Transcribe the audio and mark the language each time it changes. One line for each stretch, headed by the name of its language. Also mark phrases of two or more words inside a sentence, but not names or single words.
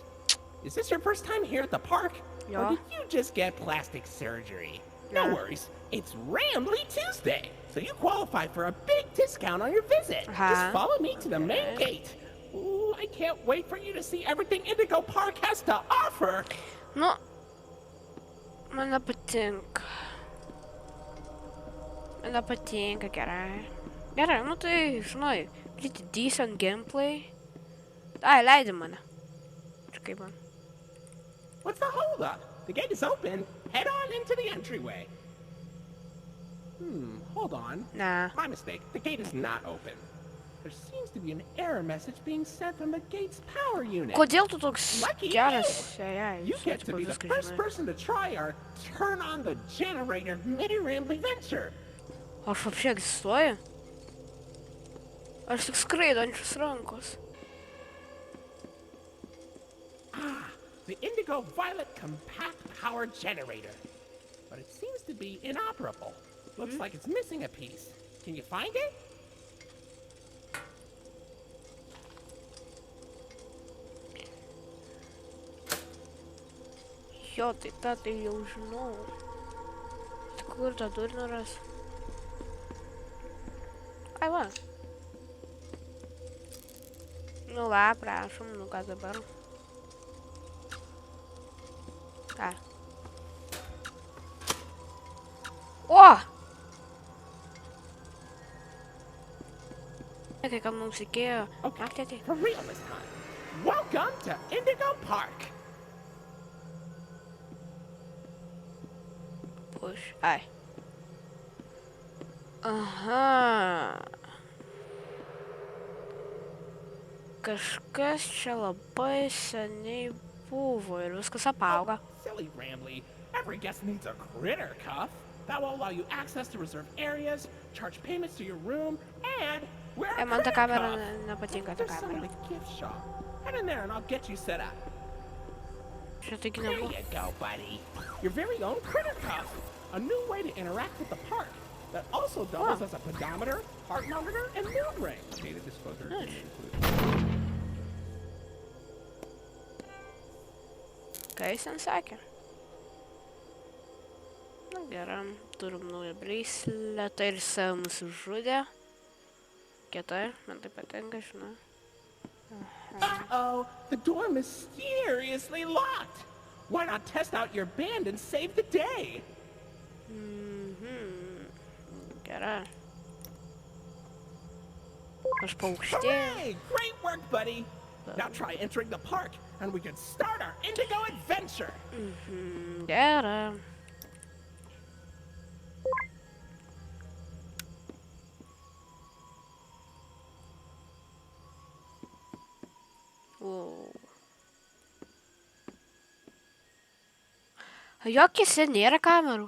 English: Is this your first time here at the park? Yeah. Or did you just get plastic surgery? No Yeah. worries, it's Rambly Tuesday, so you qualify for a big discount on your visit. Just follow me to the main gate. Ooh, I can't wait for you to see everything Indigo Park has to offer.
Lithuanian: Nu. Man nepatinka. Gerai. Gerai, nu tai, žinai,
English: pretty decent gameplay.
Lithuanian: Ai, leidi mane. Čia kaip man.
English: What's the holdup? The gate is open. Head on into the entryway. Hold on. Na. My mistake. The gate is not open. There seems to be an error message being sent from the gate's power unit.
Lithuanian: Kodėl tu toks Lucky geras? Jei,
English: You get to be the first person to try our turn on the generator mini Rambly venture.
Lithuanian: Aš apšiai egzistuoju? Aš tik skraidančios rankos.
English: The Indigo Violet Compact Power Generator. But it seems to be inoperable. Looks like it's missing a piece. Can you find it?
Lithuanian: Jo, tai tą tai jau žinau. Tai kur tą turinį ras? Ai va. Nu va, prašom, nu ką dabar. Ką? O! Kai kam mums reikėjo.
English: Okay, for real this time. Welcome to Indigo Park. Push.
Lithuanian: Ai. Aha. Kažkas čia labai seniai buvo ir viskas apauga.
English: Silly Rambly. Every guest needs a critter cuff. That will allow you access to reserved areas, charge payments to your room, and wear a
Lithuanian: Man ta
English: critter
Lithuanian: kamera
English: cuff.
Lithuanian: nepatinka, ta
English: There's some in
Lithuanian: kamera.
English: the gift shop. Head in there and I'll get you set up.
Lithuanian: Čia taigi
English: There
Lithuanian: nebuvo.
English: you go, buddy. Your very own critter cuff. A new way to interact with the park that also doubles as a pedometer, heart monitor, and mood ring. Data disclosure included.
Lithuanian: Ką jis ten sakė? Na gerai, turim naują braceletą ir save nusižudė. Kietai, man tai patinka, žinai.
English: Uh-oh, the door mysteriously locked. Why not test out your band and save the day?
Lithuanian: Gerai. Aš paukštėjau.
English: Hooray! Great work, buddy. Now try entering the park, and we can start our Indigo adventure.
Lithuanian: Gerai. Jokiose nėra kamerų.